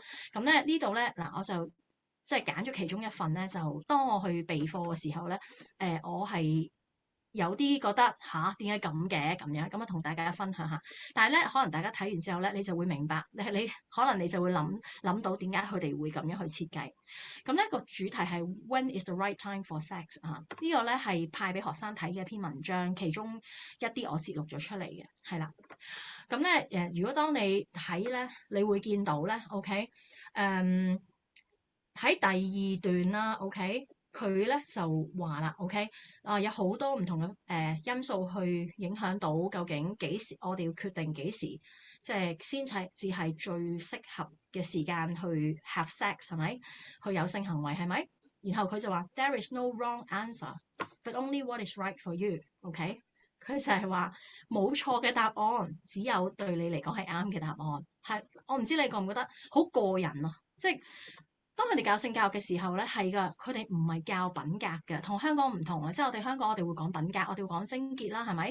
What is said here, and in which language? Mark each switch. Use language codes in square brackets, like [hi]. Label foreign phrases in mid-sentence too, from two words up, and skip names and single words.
[yue] 咁咧呢度咧嗱，我就即係揀咗其中一份咧，就當我去備課嘅時候咧，我係有啲覺得點解咁嘅咁樣，咁啊同大家分享下。但係咧，可能大家睇完之後咧，你就會明白，你可能你就會諗到點解佢哋會咁樣去設計。咁咧個主題係 [en] When is the right time for sex [yue] 啊？呢個咧係派俾學生睇嘅一篇文章，其中一啲我節錄咗出嚟嘅，係啦。咁咧如果當你睇咧，你會見到咧，OK，喺第二段啦，OK。佢咧就話啦，OK，有好多唔同嘅因素去影響到究竟幾時我哋要決定幾時即係先至係最適合嘅時間去 [en] have sex [yue] 係咪？去有性行為係咪？然後佢就話 [en] There is no wrong answer, but only what is right for you。 [yue] OK，佢就係話冇錯嘅答案，只有對你嚟講係啱嘅答案。係我唔知你覺唔覺得好個人啊？即係。當佢哋教性教育嘅時候咧，係噶，佢哋唔係教品格嘅，同香港唔同啊！即係我哋香港，我哋會講品格，我哋會講貞潔啦，係咪？